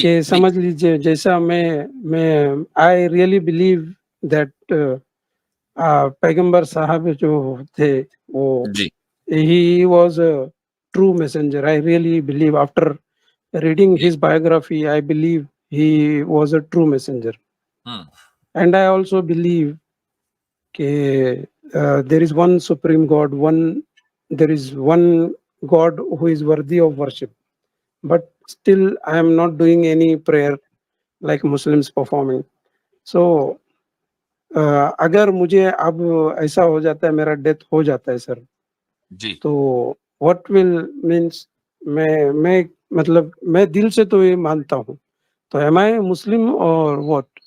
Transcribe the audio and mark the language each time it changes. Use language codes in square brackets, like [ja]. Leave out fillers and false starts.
[ur] کہ سمجھ لیجیے, جیسا میں [en] I really believe that [ur] پیغمبر صاحب جو تھے وہ جی [en] he was a true messenger. I really believe after reading جی his biography, I believe he was a true messenger. And I also believe there is one supreme God, there is one God who is worthy of worship. But still I am not doing any prayer like Muslims performing. [ur] So اگر مجھے اب ایسا ہو جاتا ہے, میرا death ہو جاتا ہے سر, جی تو [en] what will means [ur] میں مطلب میں دل سے تو یہ مانتا ہوں, تو [en] Am I Muslim اور what?